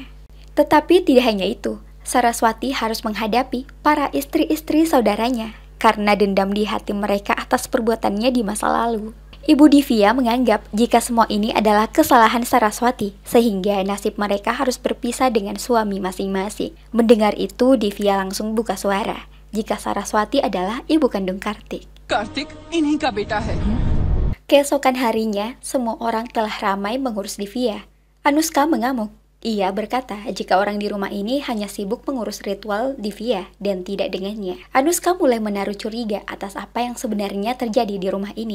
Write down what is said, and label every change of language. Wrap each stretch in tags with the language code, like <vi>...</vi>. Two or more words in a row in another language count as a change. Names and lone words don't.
<id>Tetapi tidak hanya itu, Saraswati harus menghadapi para istri-istri saudaranya karena dendam di hati mereka atas perbuatannya di masa lalu. Ibu Divya menganggap jika semua ini adalah kesalahan Saraswati, sehingga nasib mereka harus berpisah dengan suami masing-masing. Mendengar itu, Divya langsung buka suara jika Saraswati adalah ibu kandung Kartik.</id> <hi>कार्तिक इन्हीं का बेटा है.</hi> <id>Keesokan harinya, semua orang telah ramai mengurus Divya. Anuska mengamuk. Ia berkata jika orang di rumah ini hanya sibuk mengurus ritual Divya dan tidak dengannya. Anuska mulai menaruh curiga atas apa yang sebenarnya terjadi di rumah ini.</id>